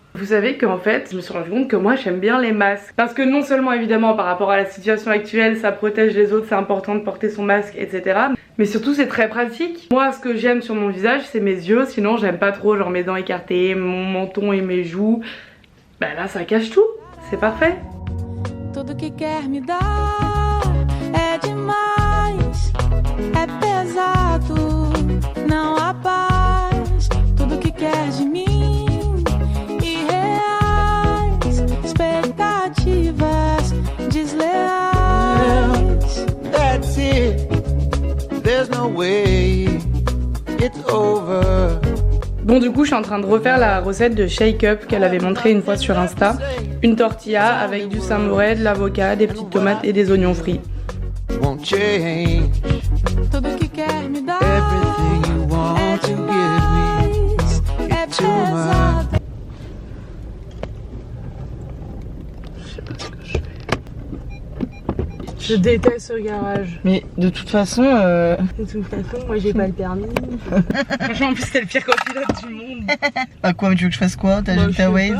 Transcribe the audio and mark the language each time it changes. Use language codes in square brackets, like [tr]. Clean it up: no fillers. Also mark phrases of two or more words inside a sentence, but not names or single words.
[fr] Vous savez qu'en fait, je me suis rendu compte que moi j'aime bien les masques. Parce que non seulement évidemment par rapport à la situation actuelle, ça protège les autres, c'est important de porter son masque, etc. Mais surtout c'est très pratique. Moi ce que j'aime sur mon visage c'est mes yeux, sinon j'aime pas trop genre mes dents écartées, mon menton et mes joues. Bah là ça cache tout, c'est parfait. [pt] Tudo que quer me dar é demais, é pesado, não há paz. Tudo que quer de mim, irreais, expectativas desleais. [en] That's it, there's no way it's over. [fr] Bon du coup je suis en train de refaire la recette de Shake Up qu'elle avait montré une fois sur Insta. Une tortilla avec du samouraï, de l'avocat, des petites tomates et des oignons frits. [en] Won't change [pt] Tudo que quer me dar [en] everything you want to give me. [pt] é [en] It's too much. [pt] pesado. [fr] Je déteste ce garage. Mais de toute façon, De toute façon, moi j'ai pas le permis. Franchement, en plus, t'es le pire copilote du monde. bah quoi, tu veux que je fasse quoi? T'as juste ta wave?